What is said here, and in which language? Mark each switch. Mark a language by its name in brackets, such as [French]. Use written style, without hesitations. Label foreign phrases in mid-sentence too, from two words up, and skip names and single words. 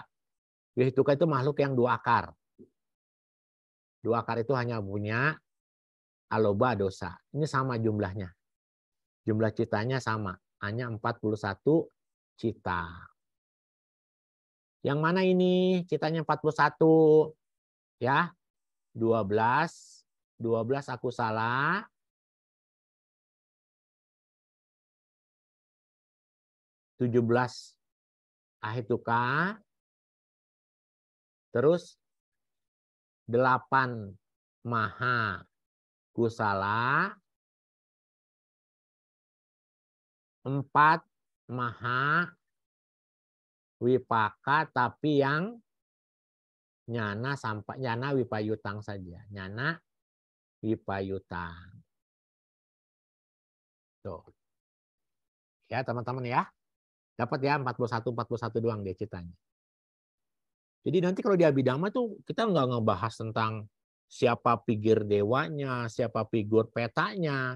[Indonesian] Dwi Hetuka itu makhluk yang 2 akar. 2 akar itu hanya punya [Pali] aloba dosa. [Indonesian] Ini sama jumlahnya. Jumlah citanya sama. Hanya 41 cita. Yang mana ini citanya 41? Ya. 12 akusala. 17 ahituka. Terus 8 [Pali] maha kusala. [Indonesian] 4 [Pali] maha wipaka [Indonesian] tapi yang nyana sampai [Pali] nyana wipayutang [Indonesian] saja. [Pali] Nyana wipayutang. Tuh. [Indonesian] Ya, teman-teman ya. Dapat ya 41 doang dia citanya. Jadi nanti kalau di Abhidhamma tuh kita nggak ngebahas tentang siapa figur dewanya, siapa figur petanya.